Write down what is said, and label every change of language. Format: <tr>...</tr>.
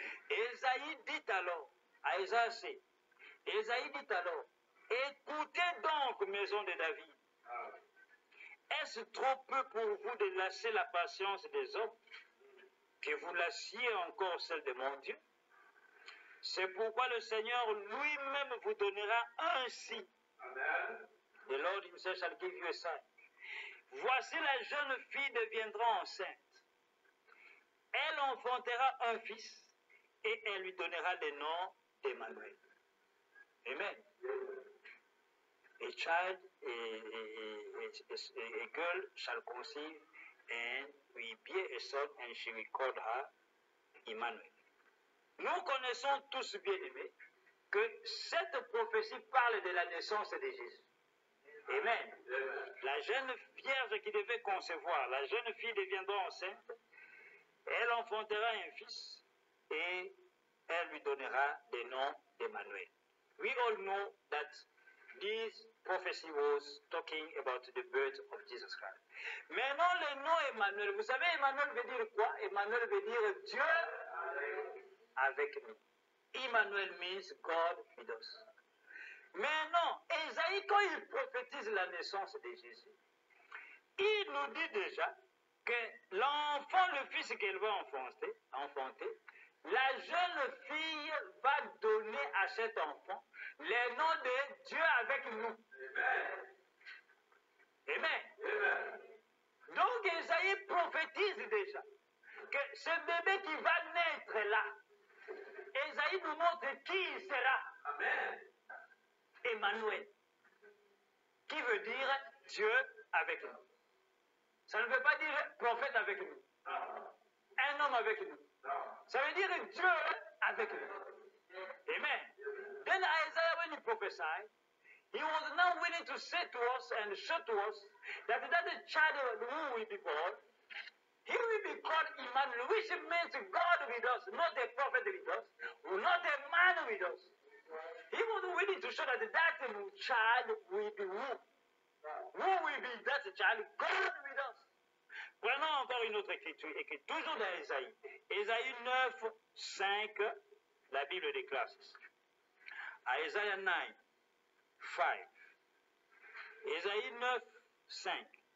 <fr>Ésaïe dit alors, à Ésaïe, Ésaïe dit alors, écoutez donc, maison de David. Est-ce trop peu pour vous de lâcher la patience des hommes, que vous lâchiez encore celle de mon Dieu? C'est pourquoi le Seigneur lui-même vous donnera un signe. Amen.</fr> <en>The Lord himself shall give you a sign.</en> <fr>Voici la jeune fille deviendra enceinte. Elle enfantera un fils et elle lui donnera le nom d'Emmanuel. Amen.</fr> <en>A child, a girl shall conceive and will bear a son and she will call her Emmanuel.</en> <fr>Nous connaissons tous, bien aimés, que cette prophétie parle de la naissance de Jésus. Amen. La jeune vierge qui devait concevoir, la jeune fille deviendra enceinte, elle enfantera un fils et elle lui donnera le nom d'Emmanuel.</fr> <en>We all know that this prophecy was talking about the birth of Jesus Christ.</en> <fr>Maintenant, le nom Emmanuel, vous savez, Emmanuel veut dire quoi? Emmanuel veut dire Dieu avec nous.</fr> <en>Emmanuel means God with us.</en> <fr>Maintenant, Ésaïe, quand il prophétise la naissance de Jésus, il nous dit déjà que l'enfant, le fils qu'elle va enfanter, la jeune fille va donner à cet enfant le nom de Dieu avec nous. Amen. Amen. Amen. Donc, Ésaïe prophétise déjà que ce bébé qui va naître là, Ésaïe nous montre qui il sera. Amen. Emmanuel, qui veut dire Dieu avec nous. Ça ne veut pas dire prophète avec nous. Un homme avec nous. Ça veut dire Dieu avec nous. Amen.</fr> <en>Then Isaiah, when he prophesied, he was now willing to say to us and show to us that the child who will be born, he will be called Emmanuel, which means God with us, not a prophet with us, not a man with us. He was willing to show that that child will be who? Who will be that child? God with us.</en> <fr>Prenons encore une autre écriture, écrite toujours dans Ésaïe. Ésaïe 9, 5, la Bible déclare ceci. À Ésaïe 9, 5. Ésaïe 9, 5.</fr>